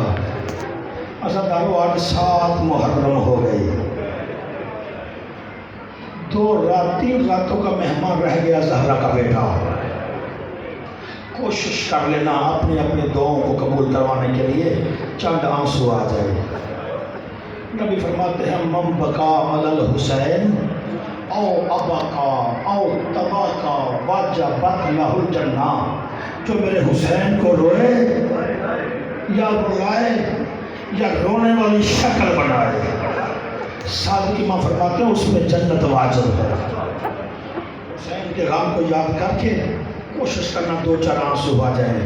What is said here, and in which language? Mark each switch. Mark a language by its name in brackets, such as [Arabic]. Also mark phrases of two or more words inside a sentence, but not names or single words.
[Urdu] عزادارو آج 7 محرم ہو گئی، 3 راتوں کا مہمان رہ گیا زہرا کا بیٹا۔ کوشش کر لینا اپنے اپنے دعاؤں کو قبول کروانے کے لیے چند آنسو آ جائے۔ نبی فرماتے ہیں [Arabic] من بکا علی الحسین او ابکا او تباکا وجبت لہ الجنہ، [Urdu] جو میرے حسین کو روئے یا رلائے یا رونے والی شکل بنائے، صادق امام فرماتے ہیں اس میں جنت واجب ہے۔ حسین کے غم کو یاد کر کے کوشش کرنا 2-4 آنسو آ جائیں۔